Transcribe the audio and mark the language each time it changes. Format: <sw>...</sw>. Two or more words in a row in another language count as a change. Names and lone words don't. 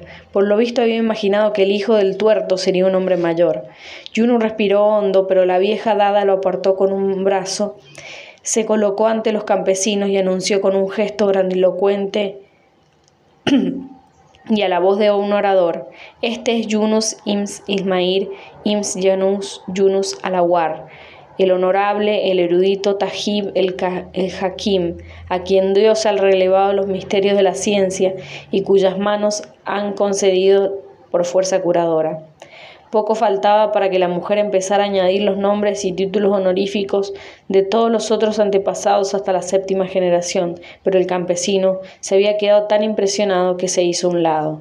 <es>Por lo visto había imaginado que el hijo del tuerto sería un hombre mayor. Yunus respiró hondo, pero la vieja Dada lo apartó con un brazo, se colocó ante los campesinos y anunció con un gesto grandilocuente y a la voz de un orador: «Este es Yunus ibn Ismail ibn Yunus al-Awar, el honorable, el erudito Tajib el Hakim, a quien Dios ha relevado los misterios de la ciencia y cuyas manos han concedido por fuerza curadora». Poco faltaba para que la mujer empezara a añadir los nombres y títulos honoríficos de todos los otros antepasados hasta la 7ª generación, pero el campesino se había quedado tan impresionado que se hizo a un lado.</es>